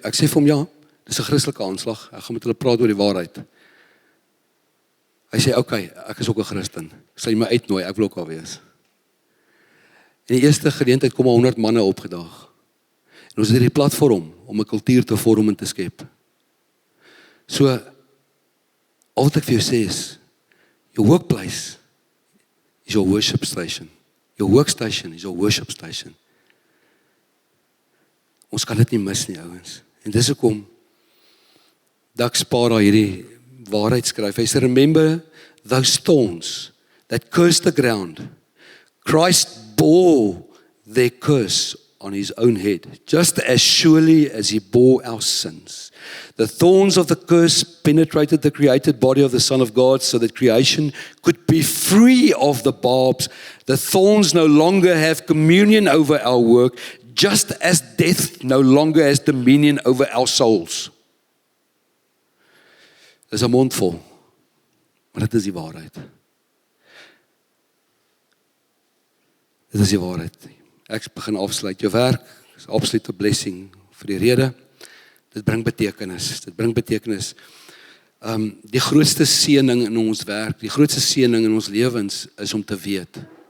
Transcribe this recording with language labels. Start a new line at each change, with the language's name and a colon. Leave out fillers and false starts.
Afrikaans: Ek sê vir hom, ja, dis 'n Christelike aanslag. Ek gaan met hulle praat oor die waarheid. Hy sê, okay, ek is ook 'n Christen. Sal jy my uitnooi, ek wil ook al wees. In die eerste geleentheid kom 100 manne opgedaag. En ons het hierdie platform om 'n kultuur te vorm en te skep. So, al wat ek vir jou sê is,
English: your workplace is your worship station. Your workstation is your worship station.
Afrikaans: Ons kan dit nie mis nie, ouens. En dis hoekom Doug Spara hierdie waarheid skryf. Hy sê,
English: remember those thorns that cursed the ground. Christ bore their curse on his own head, just as surely as he bore our sins. The thorns of the curse penetrated the created body of the Son of God so that creation could be free of the barbs. The thorns no longer have communion over our work, just as death no longer has dominion over our souls.
Afrikaans: Dis 'n mondvol. Maar dit is die waarheid. Dit is die waarheid. Ek begin afsluit. Jou werk is absolute blessing vir die rede. Dit bring betekenis. Dit bring betekenis. Die grootste seëning in ons werk, die grootste seëning in ons lewens is om te weet.